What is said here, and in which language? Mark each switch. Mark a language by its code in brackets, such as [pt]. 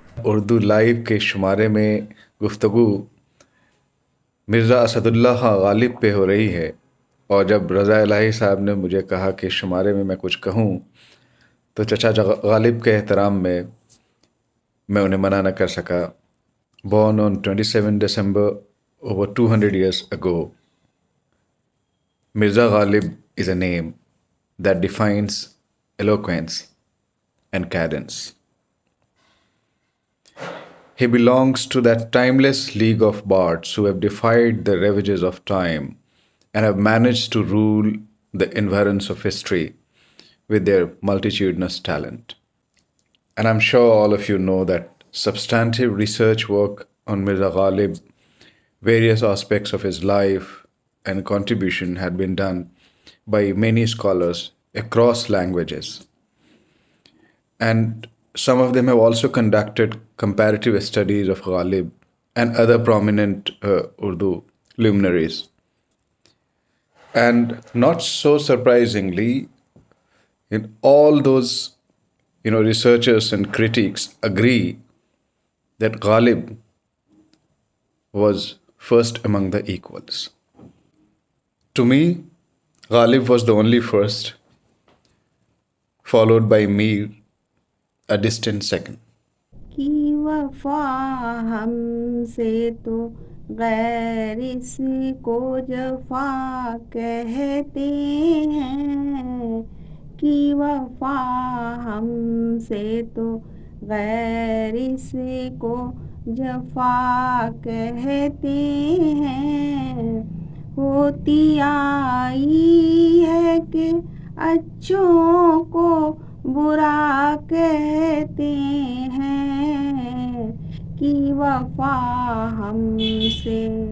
[ur] Urdu live کے شمارے میں گفتگو مرزا اسد اللہ خان غالب پہ ہو رہی ہے، اور جب رضا الہی صاحب نے مجھے کہا کہ شمارے میں کچھ کہوں تو چچا غالب کے احترام میں انہیں منع نہ کر سکا۔ [en] Born on 27 December over 200 years ago, Mirza Ghalib is a name that defines eloquence and cadence. He belongs to that timeless league of bards who have defied the ravages of time and have managed to rule the environs of history with their multitudinous talent. And I'm sure all of you know that substantive research work on Mirza Ghalib, various aspects of his life and contribution had been done by many scholars across languages. And some of them have also conducted comparative studies of Ghalib and other prominent Urdu luminaries. And not so surprisingly, in all those researchers and critics agree that Ghalib was first among the equals. To me, Ghalib was the only first, followed by Mir, a distant second. [ur] کی وفا ہم سے تو غیر اس کو جفا کہتے ہیں، کی وفا ہم سے تو غیر اس کو جفا کہتے ہیں، ہوتی آئی ہے کہ اچھوں کو برا کہتے ہیں، کی وفا ہم سے